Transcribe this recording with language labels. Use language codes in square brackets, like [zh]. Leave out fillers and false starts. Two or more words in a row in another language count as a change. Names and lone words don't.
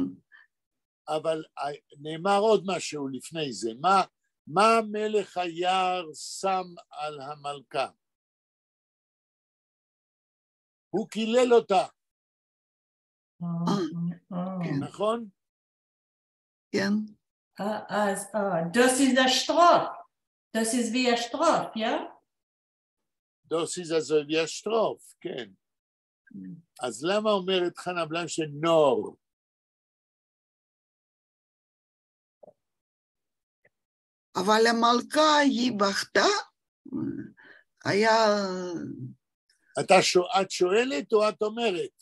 [he] אבל נאמר עוד משהו לפני זה. מה מלך היער שם על המלכה? הוא קילל אותה. נכון? כן. [de] אז das ist der Straf. Das ist wie ein Straf, ja? Das ist also wie ein Straf, [he] כן. אז למה אומרת חנה בלנקשטיין נור? אבל המלכה היא בכתה, היה... את שואלת או את אומרת?